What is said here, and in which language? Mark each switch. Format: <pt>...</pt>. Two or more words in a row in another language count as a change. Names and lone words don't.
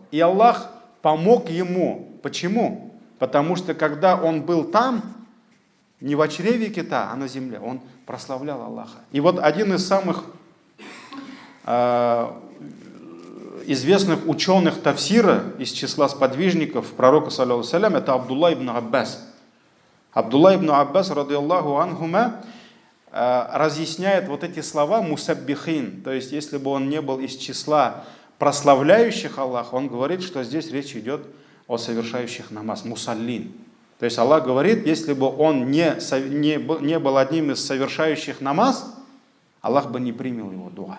<ru>И Аллах помог ему. Почему? Потому что когда он был там, не в чреве кита, а на земле, он прославлял Аллаха. И вот один из самых известных ученых тафсира из числа сподвижников пророка,</ru> <ar>صلى الله عليه وسلم, это Абдулла ибн Аббас. Абдулла ибн Аббас, رضي الله عنهما,</ar> <ru>разъясняет вот эти слова мусаббихин. То есть, если бы он не был из числа прославляющих Аллаха, он говорит, что здесь речь идет о совершающих намаз, мусаллин. То есть Аллах говорит, если бы он не был одним из совершающих намаз, Аллах бы не принял его дуа.</ru>